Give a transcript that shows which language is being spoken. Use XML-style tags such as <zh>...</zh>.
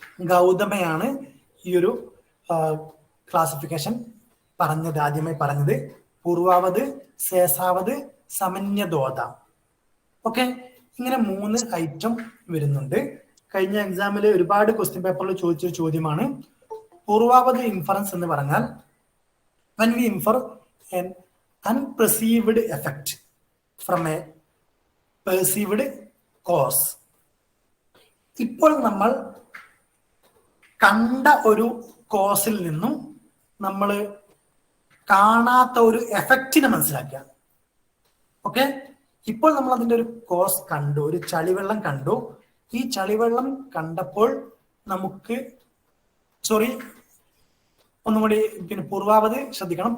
<ml>ഗൗതമയാണ് ഈ ഒരു ക്ലാസിഫിക്കേഷൻ ആദ്യമായി പറഞ്ഞത്. പൂർവാവത്, സേസാവത്, സമന്യദോത. ഓക്കെ, ഇങ്ങനെ 3 ഐറ്റം വരുന്നുണ്ട്. കഴിഞ്ഞ എക്സാമിൽ ഒരുപാട് ക്വസ്റ്റ്യൻ പേപ്പറിൽ ചോദിച്ചൊരു ചോദ്യമാണ്. പൂർവാവത് ഇൻഫറൻസ് എന്ന് പറഞ്ഞാൽ</ml> <en>when we infer an unperceived effect from a perceived cause.</en> <ml>ഇപ്പോൾ നമ്മൾ കണ്ട ഒരു കോസിൽ നിന്നും നമ്മൾ കാണാത്ത ഒരു എഫക്റ്റിനെ മനസ്സിലാക്കുക. ഓക്കെ, ഇപ്പോൾ നമ്മൾ അതിന്റെ ഒരു കോസ് കണ്ടു, ഒരു ചളിവെള്ളം കണ്ടു. ഈ ചളിവെള്ളം കണ്ടപ്പോൾ നമുക്ക് ഒന്നും കൂടി പിന്നെ പൂർവാവത് ശ്രദ്ധിക്കണം.</ml>